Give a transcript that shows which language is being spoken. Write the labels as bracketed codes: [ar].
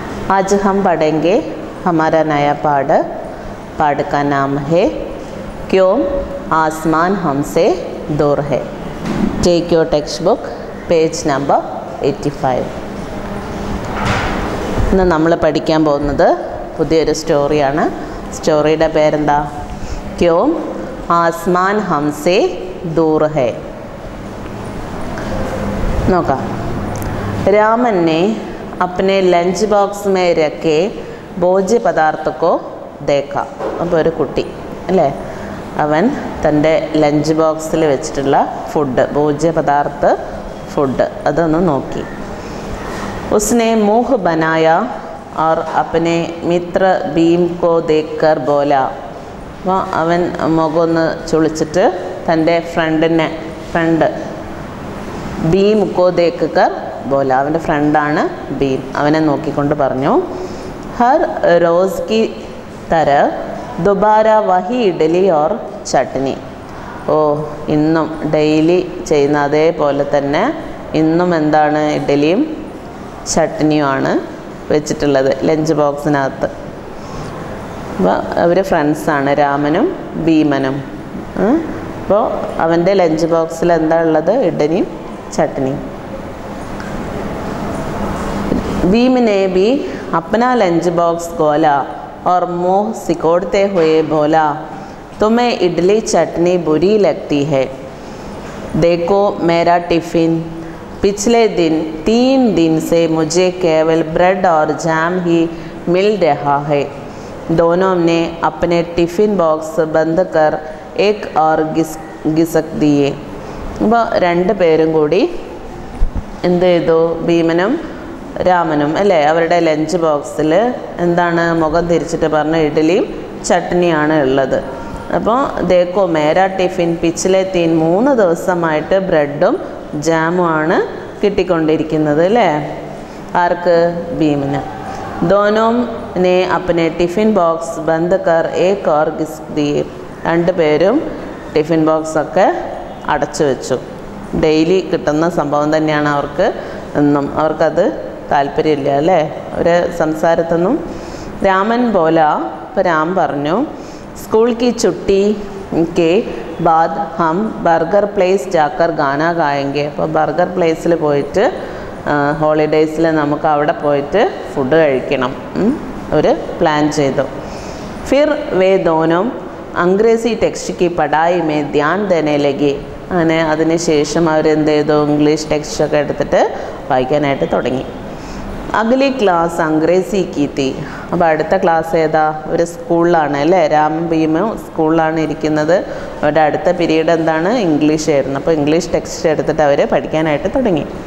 [hi] आज हम पढ़ेंगे हमारा नया पाठ का नाम है क्यों आसमान हमसे दूर है। [en] Take your text book page number 85. [ml] ഇന്ന് നമ്മൾ പഠിക്കാൻ പോകുന്നത് പുതിയൊരു സ്റ്റോറിയാണ്. സ്റ്റോറിയുടെ പേരെന്താ? ക്യോ ആസ്മാൻ ഹംസെ ദൂർ ഹൈ. നോക്കാം. [hi] रामन ने अपने लंच बॉक्स में रखे भोज्य पदार्थ को देखा. [ml] അപ്പോൾ ഒരു കുട്ടി അല്ലേ, അവൻ തൻ്റെ ലഞ്ച് ബോക്സിൽ വെച്ചിട്ടുള്ള ഫുഡ്, ഭോജ്യ പദാർത്ഥ ഫുഡ് അതൊന്ന് നോക്കി. [hi] उसने मुँह बनाया और अपने मित्र भीम को देखकर बोला. [ml] അപ്പോൾ അവൻ മുഖമൊന്ന് ചുളിച്ചിട്ട് തൻ്റെ ഫ്രണ്ട് ഭീം [hi] को देखकर बोला. [ml] അവൻ്റെ ഫ്രണ്ടാണ് ഭീം. അവനെ നോക്കിക്കൊണ്ട് പറഞ്ഞു, [hi] ഹർ റോസ് की तरह दोबारा वही इडली और चटनी. [ml] ഓ, ഇന്നും ഡെയിലി ചെയ്യുന്ന അതേപോലെ തന്നെ ഇന്നും എന്താണ്, ഇഡ്ഡലിയും ചട്നിയുമാണ് വെച്ചിട്ടുള്ളത് ലഞ്ച് ബോക്സിനകത്ത്. അപ്പോൾ അവർ ഫ്രണ്ട്സാണ്, രാമനും ഭീമനും. അപ്പോൾ അവൻ്റെ ലഞ്ച് ബോക്സിൽ എന്താ ഉള്ളത്? ഇഡ്ഡലിയും ചട്നിയും. [hi] भीम ने भी अपना लंच बॉक्स खोला और मुँह सिकोड़ते हुए बोला, तुम्हें इडली चटनी बुरी लगती है? देखो मेरा टिफ़िन, पिछले 3 दिन से मुझे केवल ब्रेड और जैम ही मिल रहा है. दोनों ने अपने टिफ़िन बॉक्स बंद कर एक और घिसक दिए. [ml] അപ്പോൾ 2 പേരും കൂടി എന്ത് ചെയ്തു? ഭീമനും രാമനും അല്ലേ, അവരുടെ ലഞ്ച് ബോക്സിൽ എന്താണ്, മുഖം തിരിച്ചിട്ട് പറഞ്ഞ ഇഡ്ഡലിയും ചട്നിയാണ് ഉള്ളത്. അപ്പോൾ [hi] ദേക്കോ മേരാ ടിഫിൻ പിച്ചിലെ [ml] 3 ദിവസമായിട്ട് ബ്രെഡും ജാമുമാണ് കിട്ടിക്കൊണ്ടിരിക്കുന്നത് അല്ലേ. ആർക്ക്? ഭീമിന്. [hi] ദോനോം നെ അപ്പനെ ടിഫിൻ ബോക്സ് ബന്ദ് കർ ഏക് ഓർ ഘിസ്ക് ദിയെ. [ml] 2 പേരും ടിഫിൻ ബോക്സൊക്കെ അടച്ചു വെച്ചു. ഡെയിലി കിട്ടുന്ന സംഭവം തന്നെയാണ് അവർക്ക് എന്നും. അവർക്കത് താല്പര്യമില്ല അല്ലേ, അവരെ സംസാരത്തൊന്നും. [hi] രാമൻ ബോല, [ml] ഇപ്പോൾ രാം പറഞ്ഞു, [hi] സ്കൂൾ की छुट्टी के बाद हम बर्गर प्लेस जाकर गाना गाएंगे. [ml] അപ്പോൾ ബർഗർ പ്ലേസിൽ പോയിട്ട് ഹോളിഡേയ്സിൽ നമുക്ക് അവിടെ പോയിട്ട് ഫുഡ് കഴിക്കണം ഒരു പ്ലാൻ ചെയ്തു. [hi] फिर वे दोनों अंग्रेज़ी टेक्स्ट की पढ़ाई में ध्यान देने लगे. [ml] അങ്ങനെ അതിന് ശേഷം അവരെന്ത് ചെയ്തു? ഇംഗ്ലീഷ് ടെക്സ്റ്റൊക്കെ എടുത്തിട്ട് വായിക്കാനായിട്ട് തുടങ്ങി. [hi] Ugly class അംഗ്രേസി Kirti. [ml] അപ്പോൾ അടുത്ത ക്ലാസ് ഏതാ? ഒരു സ്കൂളിലാണ് അല്ലേ, രാമൻ ഭീമും സ്കൂളിലാണ് ഇരിക്കുന്നത്. അവരുടെ അടുത്ത പീരീഡ് എന്താണ്? ഇംഗ്ലീഷ് ആയിരുന്നു. അപ്പോൾ ഇംഗ്ലീഷ് ടെക്സ്റ്റ് എടുത്തിട്ട് അവർ പഠിക്കാനായിട്ട് തുടങ്ങി.